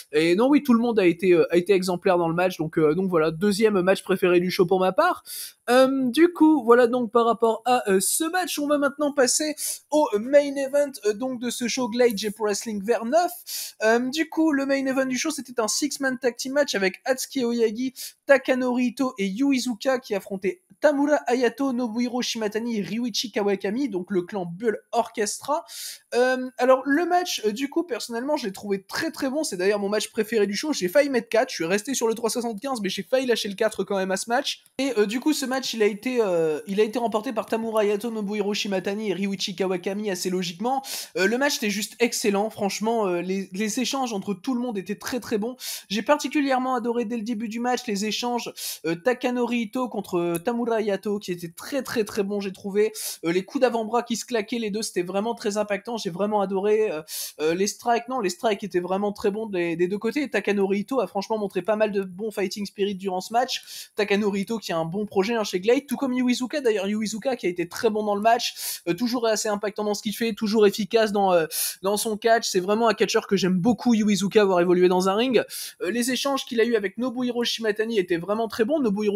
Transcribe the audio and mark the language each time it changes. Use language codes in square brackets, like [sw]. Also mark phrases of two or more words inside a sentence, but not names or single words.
[fr] Et non, oui, tout le monde a été exemplaire dans le match, donc voilà, deuxième match préféré du show pour ma part. Du coup, voilà donc par rapport à ce match, on va maintenant passer au [en] main event [fr] donc de ce show Glade J Pro Wrestling vers 9. Du coup, le [en] main event [fr] du show, c'était un [en] 6-man tag team match [fr] avec Atsuki Oyagi, Takanori Ito et Yu Iizuka qui affrontaient Tamura Hayato, Nobuhiro Shimatani et Ryuichi Kawakami, donc le clan Bull Orchestra. Alors le match, du coup, personnellement, je l'ai trouvé très très bon. C'est d'ailleurs mon match préféré du show. J'ai failli mettre 4, je suis resté sur le 3,75, mais j'ai failli lâcher le 4 quand même à ce match. Et du coup, ce match, il a été remporté par Tamura Hayato, Nobuhiro Shimatani et Ryuichi Kawakami assez logiquement. Le match était juste excellent. Franchement, les échanges entre tout le monde étaient très très bons. J'ai particulièrement adoré dès le début du match les échanges Takanori Ito contre Tamura Hayato, qui étaient très très très bons, j'ai trouvé. Les coups d'avant-bras qui se claquaient, les deux, c'était vraiment très impactant. J'ai vraiment adoré. Les strikes étaient vraiment très bons des deux côtés. Takanori Ito a franchement montré pas mal de bons [en] fighting spirit [fr] durant ce match. Takanori Ito qui a un bon projet hein, chez Glade, tout comme Yu Iizuka d'ailleurs. Yu Iizuka qui a été très bon dans le match, toujours assez impactant dans ce qu'il fait, toujours efficace dans son catch. C'est vraiment un catcheur que j'aime beaucoup, Yu Iizuka, avoir évolué dans un ring. Les échanges qu'il a eu avec Nobuhiro Shimatani étaient vraiment très bons.